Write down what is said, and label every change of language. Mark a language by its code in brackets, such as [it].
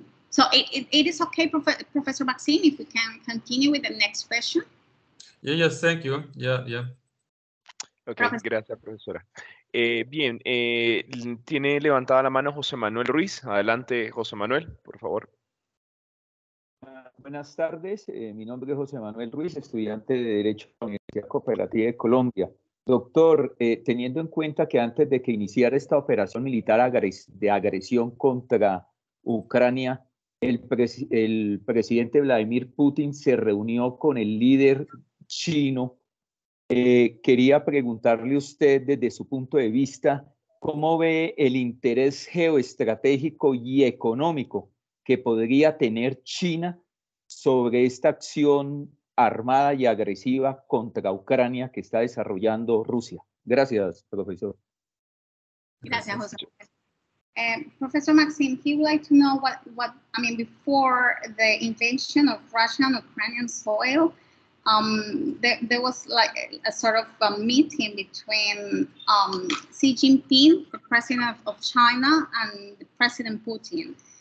[en] So it is okay, Professor Maxim, if we can continue with the next question. Yes, thank you. Yeah. [es] Ok, gracias, profesora. Bien, tiene levantada la mano José Manuel Ruiz. Adelante, José Manuel, por favor. Buenas tardes, mi nombre es José Manuel Ruiz, estudiante de Derecho de la Universidad Cooperativa de Colombia. Doctor, teniendo en cuenta que antes de que iniciara esta operación militar de agresión contra Ucrania, el presidente Vladimir Putin se reunió con el líder chino. Quería preguntarle a usted desde su punto de vista, ¿cómo ve el interés geoestratégico y económico que podría tener China sobre esta acción armada y agresiva contra Ucrania que está desarrollando Rusia? Gracias, profesor. Gracias, José. [en] Professor Maxim, he would like to know what I mean, before the invasion of Russia on Ukrainian soil, there was like a sort of a meeting between Xi Jinping, the president of China, and President Putin.